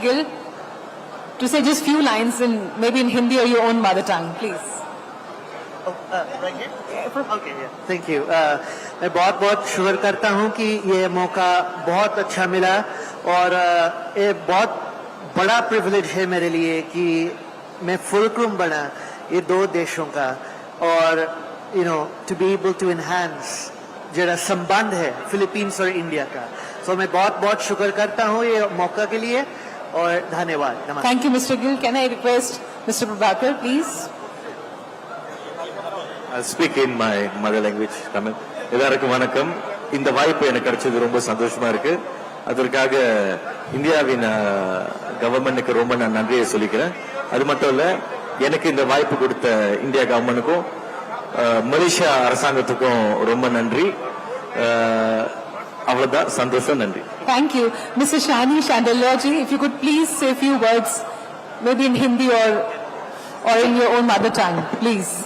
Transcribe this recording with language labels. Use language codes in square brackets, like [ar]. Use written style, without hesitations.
[en] Gill to say just few lines in maybe in Hindi or your own mother tongue, please? Right here? Okay, yeah. Thank you. [hi] मैं बहुत बहुत शुक्र करता हूँ कि ये मौका बहुत अच्छा मिला और ये बहुत बड़ा प्रिविलेज है मेरे लिए कि मैं फुलक्रुम बना ये 2 देशों का और [en] to be able to enhance [hi] जरा संबंध है फिलीपींस और इंडिया का. So मैं बहुत बहुत शुक्र करता हूँ ये मौका के लिए और धन्यवाद. [en] Thank you, Mr. Gill. Can I request Mr. Prabhakar, please? I'll speak in my mother language, Tamil. [ta] எல்லாருக்கும் வணக்கம். இந்த வாய்ப்பு எனக்கு கிடைச்சது ரொம்ப சந்தோஷமா இருக்கு. அதற்காக இந்தியாவின் கவர்மெண்ட்டுக்கு ரொம்ப நான் நன்றியை சொல்லிக்கிறேன். அது மட்டும் இல்ல, எனக்கு இந்த வாய்ப்பு கொடுத்த இந்தியா கவர்மெண்ட்டுக்கும் மலேசியா அரசாங்கத்துக்கும் ரொம்ப நன்றி. அவ்வளவுதான், சந்தோஷம், நன்றி. [en] Thank you. Mr. Shani Chandelier-ji, if you could please say a few words, maybe in Hindi or in your own mother tongue, please.